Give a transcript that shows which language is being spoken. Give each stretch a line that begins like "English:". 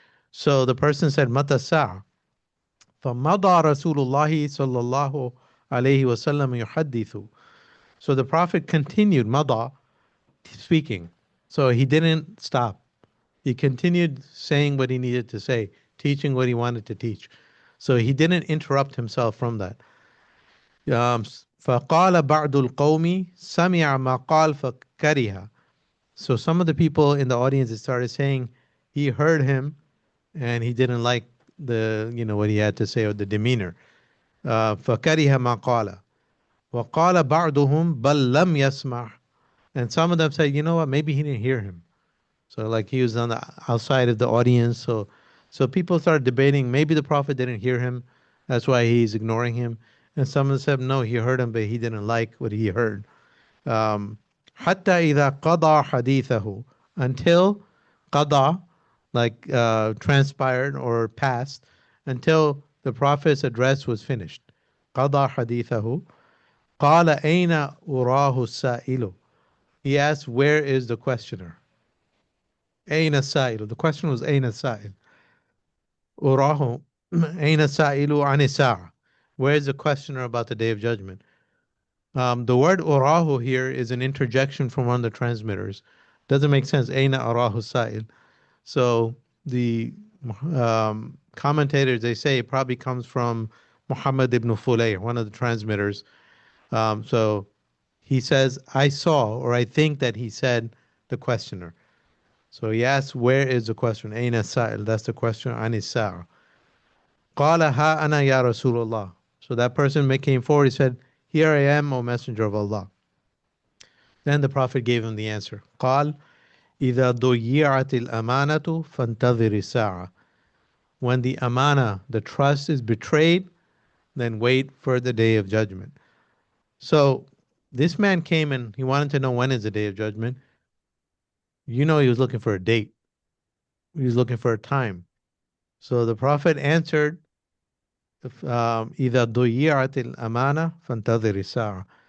English: So the person said,
Arabic: Mata sa'a. فَمَضَى رَسُولُ اللَّهِ صَلَّى اللَّهُ عَلَيْهِ وَسَلَّمَ يُحَدِّثُ.
English: So the Prophet continued, Mada, speaking. So he didn't stop. He continued saying what he needed to say, teaching what he wanted to teach. So he didn't interrupt himself from that.
Arabic: فقال بعض القوم سمع ما قال فكره.
English: So some of the people in the audience started saying he heard him and he didn't like what he had to say or the demeanor.
Arabic: فكره ما قال. وقال بعضهم بل لم يسمع.
English: And some of them said, you know what, maybe he didn't hear him. So like he was on the outside of the audience. So people started debating. Maybe the Prophet didn't hear him. That's why he's ignoring him. And some of them said, no, he heard him, but he didn't like what he heard. Um,
Arabic: حتى إذا قضى حديثه,
English: until قضى, like transpired or passed, until the Prophet's address was finished.
Arabic: قضى حديثه. قال أين أراه السائل.
English: He asked, where is the questioner?
Arabic: أين السائل.
English: The question was
Arabic: أين السائل. أراه أين السائل عن الساعة.
English: Where is the questioner about the Day of Judgment? The word أراه here is an interjection from one of the transmitters. Doesn't make sense.
Arabic: أين أراه السائل.
English: So the commentators, they say it probably comes from Muhammad ibn Fulayh, one of the transmitters. So he says, I saw, or I think that he said the questioner. So he asks, where is the question?
Arabic: أين السائل?
English: That's the question.
Arabic: عن الساعة. قال ها أنا يا رسول الله.
English: So that person came forward. He said, here I am, O Messenger of Allah. Then the Prophet gave him the answer.
Arabic: قال إذا ضيعت الأمانة فانتظر الساعة.
English: When the amana, the trust is betrayed, then wait for the Day of Judgment. So this man came and he wanted to know when is the Day of Judgment. He was looking for a date. He was looking for a time. So the Prophet answered,
Arabic: إذا ضيعت الأمانة فانتظر الساعة.